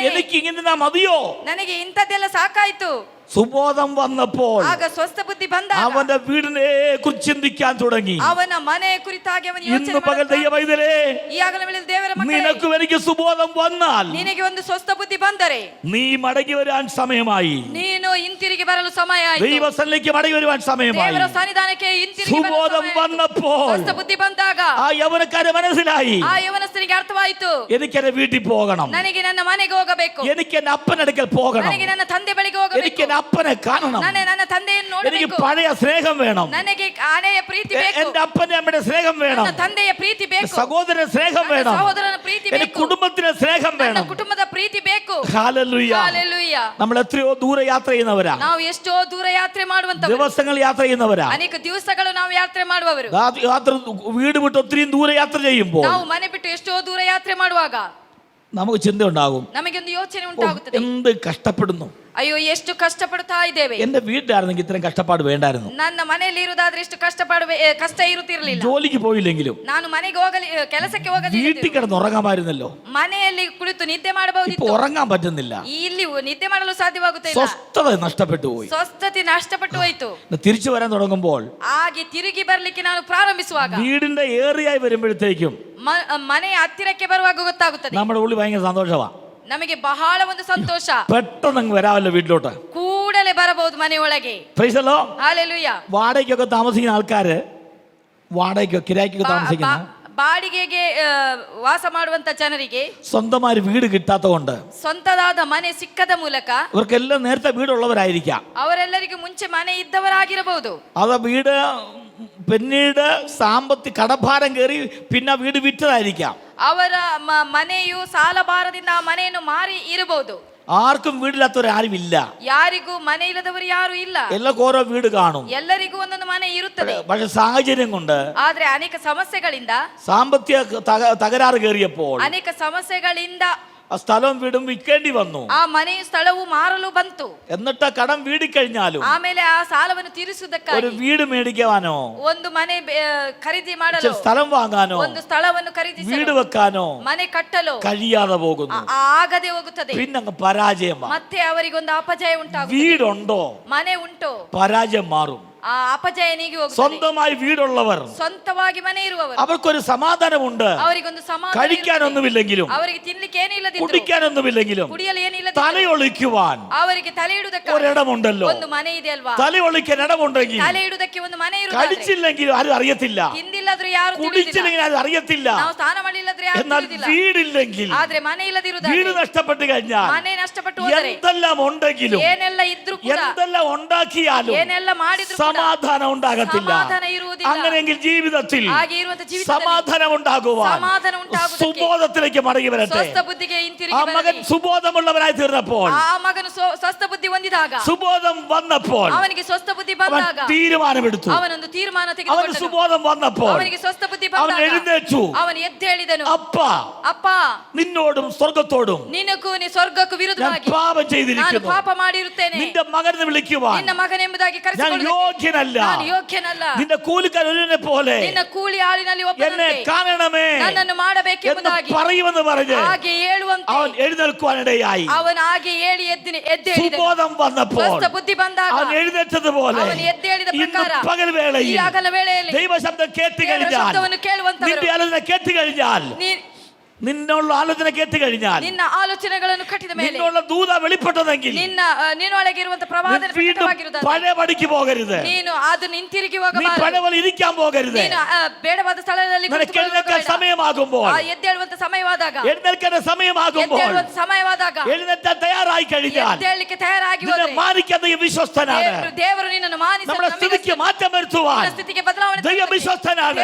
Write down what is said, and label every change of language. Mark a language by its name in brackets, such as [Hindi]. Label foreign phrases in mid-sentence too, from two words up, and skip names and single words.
[Malayalam] എനിക്ക് ഇങ്ങനെ മതിയോ, [Kannada] ನನಗೆ ಇಂಥದ್ದೆಲ್ಲ ಸಾಕಾಯ್ತು. [Malayalam] സുബോധം വന്നപ്പോൾ [Kannada] ಆಗ ಸ್ವಸ್ಥ ಬುದ್ಧಿ ಬಂದಾಗ [Malayalam] അവന്റെ വീടിനെ കുറിച്ച് ചിന്തിക്കാൻ തുടങ്ങി. [Kannada] ಅವನ ಮನೆ ಕುರಿತಾಗಿ ಅವನು [Malayalam] ഇന്ന് [Kannada] ಯೋಚನೆ [Malayalam] പകൽ [Kannada] ಮಾಡುತ್ತಾ, [Malayalam] ദൈവമൈതലേ, [Kannada] ಈ ಆಗಲೇ ದೇವರ ಮಕ್ಕಳೇ, [Malayalam] നിനക്കും എനിക്ക് സുബോധം വന്നാൽ [Kannada] ನಿನಗೆ ಒಂದು ಸ್ವಸ್ಥ ಬುದ್ಧಿ ಬಂದರೆ [Malayalam] നീ മടങ്ങി വരാൻ സമയമായി, [Kannada] ನೀನು ಹಿಂತಿರುಗಿ ಬರಲು ಸಮಯ ಆಯಿತು, [Malayalam] ദൈവസന്നിധിക്ക് മടങ്ങി വരുവാൻ സമയമായി. [Kannada] ದೇವರ ಸನ್ನಿಧಾನಕ್ಕೆ ಹಿಂತಿರುಗಿ ಬರಲು [Malayalam] സുബോധം [Kannada] ಸಮಯ ಆಯಿತು. [Malayalam] വന്നപ്പോൾ [Kannada] ಸ್ವಸ್ಥ ಬುದ್ಧಿ ಬಂದಾಗ [Malayalam] ആ യൗവനക്കാരെ മനസ്സിലായി, [Kannada] ಆ ಯವನಸ್ಥನಿಗೆ ಯೌವನಸ್ಥನಿಗೆ ಅರ್ಥವಾಯಿತು, [Malayalam] എനിക്ക് എന്റെ വീട്ടിൽ പോകണം, [Kannada] ನನಗೆ ನನ್ನ ಮನೆಗೆ ಹೋಗಬೇಕು, [Malayalam] എനിക്ക് എന്റെ അപ്പന്റെ അടുക്കൽ പോകണം, [Kannada] ನನಗೆ ನನ್ನ ತಂದೆ ಬಳಿಗೆ [Malayalam] എനിക്ക് [Kannada] ಹೋಗಬೇಕು, [Malayalam] എന്റെ അപ്പനെ കാണണം, [Kannada] ನನ್ನ ತಂದೆಯನ್ನು [Malayalam] എനിക്ക് [Kannada] ನೋಡಬೇಕು, [Malayalam] പഴയ സ്നേഹം വേണം, [Kannada] ನನಗೆ ಹಳೆಯ ಪ್ರೀತಿ ಬೇಕು, [Malayalam] എന്റെ അപ്പന്റെ അമ്മയുടെ സ്നേഹം വേണം, [Kannada] ನನ್ನ ತಂದೆಯ ಪ್ರೀತಿ ಬೇಕು, [Malayalam] സഹോദരന്റെ സ്നേഹം [Kannada] ನನ್ನ [Malayalam] വേണം, [Kannada] ಸಹೋದರನ ಪ್ರೀತಿ [Malayalam] എന്റെ [Kannada] ಬೇಕು, [Malayalam] കുടുംബത്തിന്റെ സ്നേഹം [Kannada] ನನ್ನ [Malayalam] വേണം. [Kannada] ಕುಟುಂಬದ ಪ್ರೀತಿ ಬೇಕು. [Malayalam] ഹല്ലേലൂയ. [Kannada] ಹಲ್ಲೆಲೂಯ. [Malayalam] നമ്മൾ എത്രയോ ദൂരെ യാത്ര ചെയ്യുന്നവരാ, [Kannada] ನಾವು ಎಷ್ಟೋ ದೂರ ಯಾತ್ರೆ ಮಾಡುವಂತವರು, [Malayalam] ദിവസങ്ങൾ യാത്ര ചെയ്യുന്നവരാ, [Kannada] ಅನೇಕ ದಿವಸಗಳು ನಾವು ಯಾತ್ರೆ ಮಾಡುವವರು. [Malayalam] യാത്ര വീട് വിട്ട് ഒത്തിരി ദൂരെ യാത്ര ചെയ്യുമ്പോൾ [Kannada] ನಾವು ಮನೆ ಬಿಟ್ಟು ಎಷ್ಟೋ ದೂರ ಯಾತ್ರೆ ಮಾಡುವಾಗ [Malayalam] നമുക്ക് ചിന്ത ഉണ്ടാകും, [Kannada] ನಮಗೆ ಒಂದು ಯೋಚನೆ ಉಂಟಾಗುತ್ತದೆ, [Malayalam] എന്ത് കഷ്ടപ്പെടുന്നു, [Kannada] ಅಯ್ಯೋ ಎಷ್ಟು ಕಷ್ಟಪಡ್ತಾ ಇದ್ದೇವೆ, [Malayalam] എന്റെ വീട്ടിലായിരുന്നെങ്കിൽ ഇത്രയും കഷ്ടപ്പാട് വേണ്ടായിരുന്നു, [Kannada] ನನ್ನ ಮನೆಯಲ್ಲಿ ಇರುವುದಾದ್ರೆ ಎಷ್ಟು ಕಷ್ಟ ಇರುತ್ತಿರಲಿಲ್ಲ, [Malayalam] ജോലിക്ക് പോയില്ലെങ്കിലും [Kannada] ನಾನು ಮನೆಗೆ ಕೆಲಸಕ್ಕೆ [Malayalam] വീട്ടിൽ [Kannada] ಹೋಗಲಿಲ್ಲ, [Malayalam] കിടന്ന് ഉറങ്ങാമായിരുന്നല്ലോ. [Kannada] ಮನೆಯಲ್ಲಿ ಕುಳಿತು ನಿದ್ದೆ [Malayalam] ഇപ്പൊ [Kannada] ಮಾಡಬಹುದಿತ್ತು, [Malayalam] ഉറങ്ങാൻ പറ്റുന്നില്ല, [Kannada] ಇಲ್ಲಿ ನಿದ್ದೆ ಮಾಡಲು ಸಾಧ್ಯವಾಗುತ್ತಿಲ್ಲ, [Malayalam] സ്വസ്ഥത നഷ്ടപ്പെട്ടു പോയി. [Kannada] ಸ್ವಸ್ಥತೆ ನಷ್ಟಪಟ್ಟು ಹೋಯಿತು. [Malayalam] തിരിച്ചു വരാൻ തുടങ്ങുമ്പോൾ [Kannada] ಹಾಗೆ ತಿರುಗಿ ಬರ್ಲಿಕ್ಕೆ ನಾನು ಪ್ರಾರಂಭಿಸುವಾಗ [Malayalam] വീടിന്റെ ഏറിയായി വരുമ്പോഴത്തേക്കും [Kannada] ಮನೆಯ ಹತ್ತಿರಕ್ಕೆ ಬರುವಾಗ ಗೊತ್ತಾಗುತ್ತದೆ, [Malayalam] നമ്മുടെ ഉള്ളിൽ ഭയങ്കര സന്തോഷമാ, [Kannada] ನಮಗೆ ಬಹಳ ಒಂದು ಸಂತೋಷ, [Malayalam] പെട്ടെന്ന് അങ്ങ് വരാമല്ലോ വീട്ടിലോട്ട്. [Kannada] ಕೂಡಲೇ ಬರಬಹುದು ಮನೆಯೊಳಗೆ. [English] Praise the Lord. [Kannada] ಹಲ್ಲೆಲೂಯ. [Malayalam] വാടകയ്ക്കൊക്കെ താമസിക്കുന്ന ആൾക്കാര്, വാടകയ്ക്കോ കിരായ്ക്കൊക്കെ താമസിക്കുന്ന [Kannada] ಬಾಡಿಗೆಗೆ ವಾಸ ಮಾಡುವಂತ ಜನರಿಗೆ [Malayalam] സ്വന്തമായി വീട് കിട്ടാത്തതുകൊണ്ട് [Kannada] ಸ್ವಂತದಾದ ಮನೆ ಸಿಕ್ಕದ ಮೂಲಕ [Malayalam] ഇവർക്കെല്ലാം നേരത്തെ വീടുള്ളവരായിരിക്കാം, [Kannada] ಅವರೆಲ್ಲರಿಗೂ ಮುಂಚೆ ಮನೆ ಇದ್ದವರಾಗಿರಬಹುದು, [Malayalam] അത് വീട് പിന്നീട് സാമ്പത്തിക കടഭാരം കയറി പിന്നെ വീട് വിറ്റതായിരിക്കാം, [Kannada] ಅವರ ಮನೆಯು ಸಾಲಭಾರದಿಂದ ಆ ಮನೆಯನ್ನು ಮಾರಿ ಇರಬಹುದು. [Malayalam] ആർക്കും വീടില്ലാത്തവരാരുമില്ല, [Kannada] ಯಾರಿಗೂ ಮನೆ ಇಲ್ಲದವರು ಯಾರು ಇಲ್ಲ, [Malayalam] എല്ലാവർക്കും ഓരോ വീട് കാണും. [Kannada] ಎಲ್ಲರಿಗೂ ಒಂದೊಂದು ಮನೆ ಇರುತ್ತದೆ. [Malayalam] പക്ഷെ സാഹചര്യം കൊണ്ട് [Kannada] ಆದ್ರೆ ಅನೇಕ ಸಮಸ್ಯೆಗಳಿಂದ, [Malayalam] സാമ്പത്തിക തകരാറ് കയറിയപ്പോൾ [Kannada] ಅನೇಕ ಸಮಸ್ಯೆಗಳಿಂದ [Malayalam] ആ സ്ഥലവും വീടും വിൽക്കേണ്ടി വന്നു. [Kannada] ಆ ಮನೆಯು ಸ್ಥಳವು ಮಾರಲು ಬಂತು. [Malayalam] എന്നിട്ട് ആ കടം വീടിക്കഴിഞ്ഞാലും [Kannada] ಆಮೇಲೆ ಆ ಸಾಲವನ್ನು [Malayalam] ഒരു [Kannada] ತೀರಿಸುವುದಕ್ಕಾಗಿ [Malayalam] വീട് മേടിക്കാനോ [Kannada] ಒಂದು ಮನೆ ಖರೀದಿ ಮಾಡಲು, [Malayalam] സ്ഥലം വാങ്ങാനോ [Kannada] ಒಂದು ಸ್ಥಳವನ್ನು ಖರೀದಿಸಲು, [Malayalam] വീട് വെക്കാനോ [Kannada] ಮನೆ ಕಟ್ಟಲು [Malayalam] കഴിയാതെ പോകുന്നു. [Kannada] ಆಗದೆ ಹೋಗುತ್ತದೆ. [Malayalam] പിന്നെ അങ്ങ് പരാജയമാണ്. [Kannada] ಮತ್ತೆ ಅವರಿಗೊಂದು ಅಪಜಯ ಉಂಟಾಗುತ್ತದೆ. [Malayalam] വീടുണ്ടോ [Kannada] ಮನೆ ಉಂಟು, [Malayalam] പരാജയം മാറും. [Kannada] ಆ ಅಪಜಯ ನೀಗಿ ಹೋಗುತ್ತದೆ. [Malayalam] സ്വന്തമായി വീടുള്ളവർ [Kannada] ಸ್ವಂತವಾಗಿ ಮನೆ ಇರುವವರು, [Malayalam] അവർക്കൊരു സമാധാനമുണ്ട്. [Kannada] ಅವರಿಗೊಂದು ಸಮಾಧಾನ, [Malayalam] കഴിക്കാനൊന്നുമില്ലെങ്കിലും [Kannada] ಅವರಿಗೆ ತಿನ್ಲಿಕ್ಕೆ ಏನಿಲ್ಲದಿದ್ರು, [Malayalam] കുടിക്കാനൊന്നുമില്ലെങ്കിലും [Kannada] ಕುಡಿಯಲು ಏನಿಲ್ಲದಿದ್ರು, [Malayalam] തലയൊളിക്കുവാൻ [Kannada] ಅವರಿಗೆ ತಲೆ ಇಡುವುದಕ್ಕೆ [Malayalam] ഒരിടമുണ്ടല്ലോ. [Kannada] ಒಂದು ಮನೆ ಇದೆ ಅಲ್ವಾ? [Malayalam] തലയൊളിക്കാൻ ഇടമുണ്ടെങ്കിൽ [Kannada] ತಲೆ ಇಡುವುದಕ್ಕೆ ಒಂದು ಮನೆ ಇರುತ್ತದೆ. [Malayalam] കഴിച്ചില്ലെങ്കിൽ ആരും അറിയത്തില്ല, [Kannada] ಹಿಂದಿಲ್ಲದ್ರು ಯಾರು ತಿಳಿದಿಲ್ಲ, [Malayalam] കുടിച്ചില്ലെങ്കിൽ ആരും അറിയത്തില്ല. [Kannada] ನಾವು ಸ್ನಾನ ಮಾಡಿಲ್ಲದ್ರೆ ಯಾರು [Malayalam] എന്നാൽ [Kannada] ತಿಳಿದಿಲ್ಲ. [Malayalam] വീടില്ലെങ്കിൽ, [Kannada] ಆದ್ರೆ ಮನೆ [Malayalam] വീട് [Kannada] ಇಲ್ಲದಿರುವುದಾದ್ರೆ, [Malayalam] നഷ്ടപ്പെട്ട് കഴിഞ്ഞാൽ [Kannada] ಮನೆ ನಷ್ಟಪಟ್ಟು ಹೋದರೆ, [Malayalam] എന്തെല്ലാം ഉണ്ടെങ്കിലും [Kannada] ಏನೆಲ್ಲ ಇದ್ರು ಕೂಡ, [Malayalam] എന്തെല്ലാം ഉണ്ടാക്കിയാലും [Kannada] ಏನೆಲ್ಲ ಮಾಡಿದ್ರು ಕೂಡ [Malayalam] സമാധാനം ഉണ്ടാകത്തില്ല. [Kannada] ಸಮಾಧಾನ ಇರುವುದಿಲ್ಲ. [Malayalam] അങ്ങനെയെങ്കിൽ ജീവിതത്തിൽ [Kannada] ಹಾಗೆ ಇರುವಂತ ಜೀವಿತದಲ್ಲಿ [Malayalam] സമാധാനം ഉണ്ടാകുവാൻ [Kannada] ಸಮಾಧಾನ ಉಂಟಾಗುವುದಕ್ಕೆ [Malayalam] സുബോധത്തിലേക്ക് മടങ്ങി വരട്ടെ. [Kannada] ಸ್ವಸ್ಥ ಬುದ್ಧಿಗೆ [Malayalam] ആ [Kannada] ಹಿಂತಿರುಗಿ [Malayalam] മകൻ [Kannada] ಬರಲಿ. [Malayalam] സുബോധമുള്ളവനായി തീർന്നപ്പോൾ, [Kannada] ಆ ಮಗನು ಸ್ವಸ್ಥ ಬುದ್ಧಿ ಹೊಂದಿದಾಗ, [Malayalam] സുബോധം വന്നപ്പോൾ [Kannada] ಅವನಿಗೆ ಸ್ವಸ್ಥ ಬುದ್ಧಿ [Malayalam] അവൻ [Kannada] ಬಂದಾಗ [Malayalam] തീരുമാനമെടുത്തു. [Kannada] ಅವನೊಂದು ತೀರ್ಮಾನ [Malayalam] അവന് [Kannada] ತೆಗೆದುಕೊಂಡನು. [Malayalam] സുബോധം വന്നപ്പോൾ [Kannada] ಅವನಿಗೆ ಸ್ವಸ್ಥ ಬುದ್ಧಿ [Malayalam] അവൻ [Kannada] ಬಂದಾಗ [Malayalam] എഴുന്നേറ്റു. [Kannada] ಅವನು ಎದ್ದೇಳಿದನು. [Malayalam] അപ്പ, [Kannada] ಅಪ್ಪ, [Malayalam] നിന്നോടും സ്വർഗത്തോടും [Kannada] ನಿನಗೂ ಸ್ವರ್ಗಕ್ಕೂ [Malayalam] ഞാൻ [Kannada] ವಿರುದ್ಧವಾಗಿ [Malayalam] പാപം [Kannada] ನಾನು [Malayalam] ചെയ്തിരിക്കുന്നു. [Kannada] ಪಾಪ ಮಾಡಿರುತ್ತೇನೆ. [Malayalam] നിന്റെ മകനെ വിളിക്കുവാൻ [Kannada] ನಿನ್ನ ಮಗನೆಂಬುದಾಗಿ [Malayalam] ഞാൻ [Kannada] ಕರೆಸಿಕೊಳ್ಳುವುದಕ್ಕೆ [Malayalam] ಯೋഗ്യനല്ല. [Kannada] ನಾನು ಯೋಗ್ಯನಲ್ಲ. [Malayalam] നിന്റെ കൂലിക്കാരനെ പോലെ [Kannada] ನಿನ್ನ ಕೂಲಿ ಆಳಿನಲ್ಲಿ [Malayalam] എന്നെ [Kannada] ಒಬ್ಬನಂತೆ [Malayalam] കാണണമേ [Kannada] ನನ್ನನ್ನು [Malayalam] എന്ന് [Kannada] ಮಾಡಬೇಕೆಂಬುದಾಗಿ [Malayalam] പറയുമെന്ന് പറഞ്ഞ് [Kannada] ಹಾಗೆ ಹೇಳುವಂತೆ [Malayalam] അവൻ എഴുന്നേൽക്കുവാനിടയായി. [Kannada] ಅವನು ಹಾಗೆ ಹೇಳಿ ಎದ್ದೇಳಿದನು. [Malayalam] സുബോധം വന്നപ്പോൾ [Kannada] ಸ್ವಸ್ಥ ಬುದ್ಧಿ ಬಂದಾಗ [Malayalam] അവൻ എഴുന്നേറ്റതുപോലെ [Kannada] ಅವನು ಎದ್ದೇಳಿದ [Malayalam] ഇന്ന് [Kannada] ಪ್ರಕಾರ [Malayalam] പകൽ [Kannada] ಈ [Malayalam] വേളയിൽ [Kannada] ಹಗಲ ವೇಳೆಯಲ್ಲಿ [Malayalam] ദൈവശബ്ദം കേട്ട് [Kannada] ದೇವರ [Malayalam] കഴിഞ്ഞാൽ, [Kannada] ಶಬ್ದವನ್ನು ಕೇಳುವಂತವರು, [Malayalam] നിന്റെ ആലോചന കേട്ട് കഴിഞ്ഞാൽ, നിന്നുള്ള ആലോചന കേട്ട് കഴിഞ്ഞാൽ, [Kannada] ನಿನ್ನ ಆಲೋಚನೆಗಳನ್ನು ಕಟ್ಟಿದ ಮೇಲೆ [Malayalam] നിന്നുള്ള ദൂത വെളിപ്പെട്ടതെങ്കിൽ [Kannada] ನಿನ್ನೊಳಗೆ ಇರುವಂತ ಪ್ರವಾದನೆ [Malayalam] വീണ്ടും [Kannada] ಪ್ರಕಟವಾಗಿರುವುದಾದರೆ [Malayalam] പഴയ പടിക്ക് പോകരുത്. [Kannada] ನೀನು ಅದನ್ನು ಹಿಂತಿರುಗಿ [Malayalam] നീ [Kannada] ಹೋಗಬಾರದು. [Malayalam] പഴയ പോലെ ഇരിക്കാൻ പോകരുത്. [Kannada] ನೀನು ಬೇಡವಾದ ಸ್ಥಳದಲ್ಲಿ [Malayalam] നിനക്ക് എഴുന്നേൽക്കാൻ സമയമാകുമ്പോൾ, [Kannada] ಎದ್ದೇಳುವಂತ ಸಮಯವಾದಾಗ, [Malayalam] എഴുന്നേൽക്കേണ്ട സമയമാകുമ്പോൾ, [Kannada] ಎದ್ದೇಳುವಂತ ಸಮಯವಾದಾಗ, [Malayalam] എഴുന്നേറ്റാൻ തയ്യാറായി കഴിഞ്ഞാൽ [Kannada] ಎದ್ದೇಳಲಿಕ್ಕೆ ತಯಾರಾಗಿ [Malayalam] നിന്നെ [Kannada] ಹೋದರೆ [Malayalam] മാനിക്കാൻ ദൈവം വിശ്വസ്തനാണ്. [Kannada] ದೇವರು ನಿನ್ನನ್ನು ಮಾನಿಸಲು [Malayalam] നമ്മുടെ സ്ഥിതിക്ക് മാറ്റം വരുത്തുവാൻ [Kannada] ನಿನ್ನ ಸ್ಥಿತಿಗೆ ಬದಲಾವಣೆ [Malayalam] ദൈവം [Kannada] ತರುವುದಕ್ಕೆ [Malayalam] വിശ്വസ്തനാണ്.